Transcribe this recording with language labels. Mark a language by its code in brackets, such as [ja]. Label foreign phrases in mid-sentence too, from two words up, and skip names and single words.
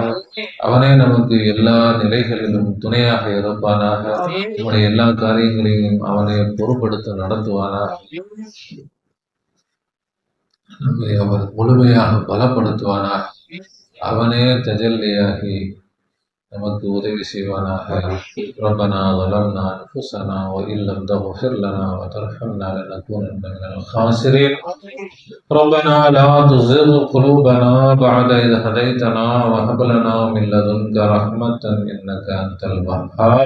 [ta] அவனே நமக்கு எல்லா நிலைகளிலும் துணையாக இருப்பானாக. நம்முடைய எல்லா காரியங்களையும் அவனை பொறுப்படுத்த நடத்துவானாக. நம்மை அவர் முழுமையாக பலப்படுத்துவானாக. அவனே தஜல்லியாகி நமக்கு உதவி செய்வானாக. [ar] ربنا ظلمنا أنفسنا وإن لم تغفر لنا وترحمنا لنكونن من الخاسرين. ربنا لا تزغ قلوبنا بعد إذ هديتنا وهب لنا من لدنك رحمة إنك أنت الوهاب.